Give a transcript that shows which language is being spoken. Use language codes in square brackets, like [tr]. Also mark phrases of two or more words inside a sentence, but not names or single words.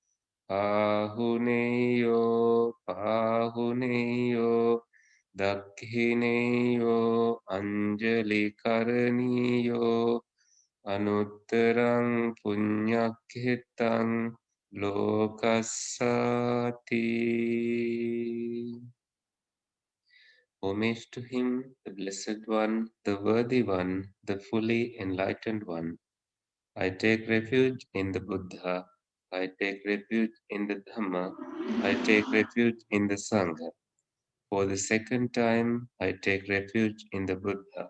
[pi] පාහුනේයෝ පාහුනේයෝ දක්ඛිනේයෝ අංජලි කරණීයෝ අනුත්තරං පුඤ්ඤක්ඛිතං Lokasati. [en] Homage to him, the Blessed One, the Worthy One, the fully enlightened One. I take refuge in the Buddha. I take refuge in the Dhamma. I take refuge in the Sangha. For the second time, I take refuge in the Buddha.